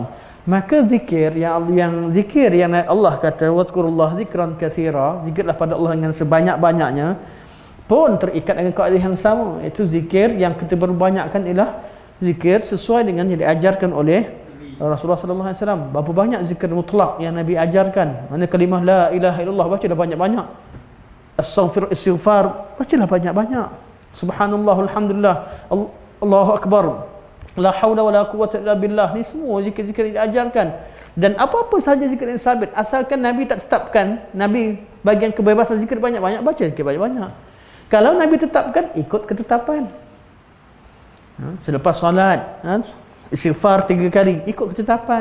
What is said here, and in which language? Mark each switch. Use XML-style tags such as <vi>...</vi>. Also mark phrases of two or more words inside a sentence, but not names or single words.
<ms>Maka zikir yang Allah kata</ms> <ar>واذكروا الله ذكرا كثيرا,</ar> <ms>zikirlah pada Allah dengan sebanyak-banyaknya, pun terikat dengan kaedah yang sama, iaitu zikir yang kita berbanyakkan ialah zikir sesuai dengan yang diajarkan oleh Rasulullah</ms> <ar>صلى الله عليه وسلم.</ar> <ms>Berapa banyak zikir mutlak yang Nabi ajarkan? Mana kalimah</ms> <ar>لا إله إلا الله</ar> <ms>bacalah banyak-banyak. Istighfar bacalah banyak-banyak.</ms> <ar>سبحان الله، الحمد لله، الله أكبر، لا حول ولا قوة إلا بالله.</ar> <ms>Ni semua zikir-zikir yang diajarkan. Dan apa-apa sahaja zikir yang sabit, asalkan Nabi tak tetapkan, Nabi bagian kebebasan zikir banyak-banyak, baca zikir banyak-banyak. Kalau Nabi tetapkan, ikut ketetapan. Selepas solat, istighfar 3 kali, ikut ketetapan.</ms>